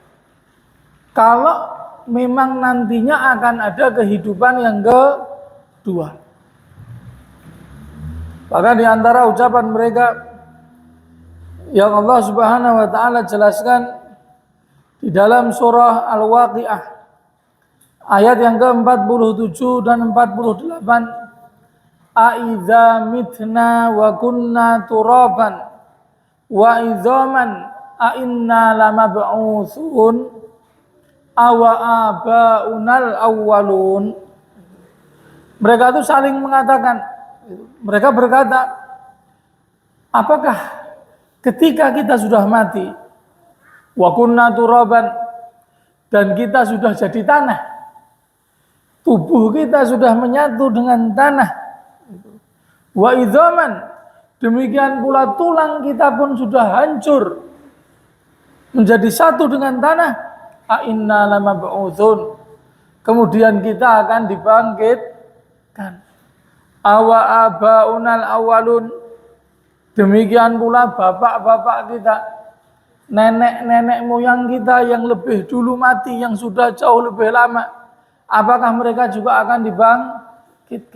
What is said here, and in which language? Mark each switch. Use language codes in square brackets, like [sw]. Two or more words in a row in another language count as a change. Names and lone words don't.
[id] Kalau memang nantinya akan ada kehidupan yang kedua. Bahkan di antara ucapan mereka yang Allah [ar] سبحانه وتعالى [id] jelaskan di dalam surah Al-Waqiah ayat yang ke-47 dan 48, [ar] أئذا متنا وكنا ترابا وعظاما أئنا لمبعوثون أوآباؤنا الأولون. [id] Mereka itu saling mengatakan, mereka berkata, apakah ketika kita sudah mati, [ar] وكنا ترابا, [id] dan kita sudah jadi tanah, tubuh kita sudah menyatu dengan tanah, [ar] وعظاما, [id] demikian pula tulang kita pun sudah hancur menjadi satu dengan tanah, [ar] أئنا لمبعوثون, [id] kemudian kita akan dibangkitkan. [ar] أوآباؤنا الأولون, [id] demikian pula bapak-bapak kita, nenek-nenek moyang kita yang lebih dulu mati, yang sudah jauh lebih lama, apakah mereka juga akan dibangkitkan?